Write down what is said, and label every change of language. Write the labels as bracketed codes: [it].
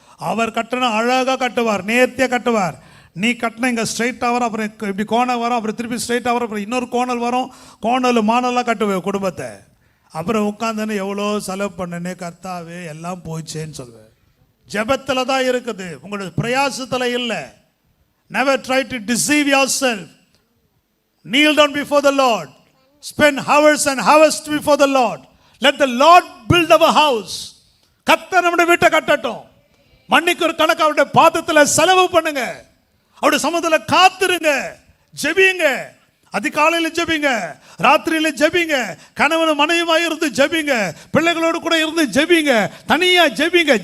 [ta] அவர் கட்டணும், அழகாக கட்டுவார், நேர்த்தியாக கட்டுவார். நீ கட்டின இங்கே ஸ்ட்ரைட்டாக வரும், அப்புறம் இப்படி கோணல் வரும், அப்புறம் திருப்பி ஸ்ட்ரைட்டாக வரும், அப்புறம் இன்னொரு கோணல் வரும். கோணல் மானலாக கட்டுவேன் குடும்பத்தை. அப்புறம் உட்காந்துன்னு எவ்வளோ செலவு பண்ணனே கர்த்தாவே எல்லாம் போயிச்சேன்னு சொல்லுவேன். ஜெபத்தில் தான் இருக்குது, உங்களுடைய பிரயாசத்தில் இல்லை. [en] Never try to deceive yourself. Kneel down before the Lord. Spend hours and hours before the Lord. Let the Lord build our house. [ta] கர்த்தர் நம்முடைய வீட்டை கட்டட்டும். மன்னிக்கு ஒரு கணக்கு அவருடைய பாதத்தில் செலவு பண்ணுங்க, அவருடைய சமூகத்தில் காத்துருங்க, ஜெபிங்க. அதிகாலையில் ஜெபிங்க, ராத்திரியில் ஜெபிங்க, கணவன் மனைவியாக இருந்து ஜெபிங்க, பிள்ளைகளோடு கூட இருந்து ஜெபிங்க, தனியா ஜெபிங்க.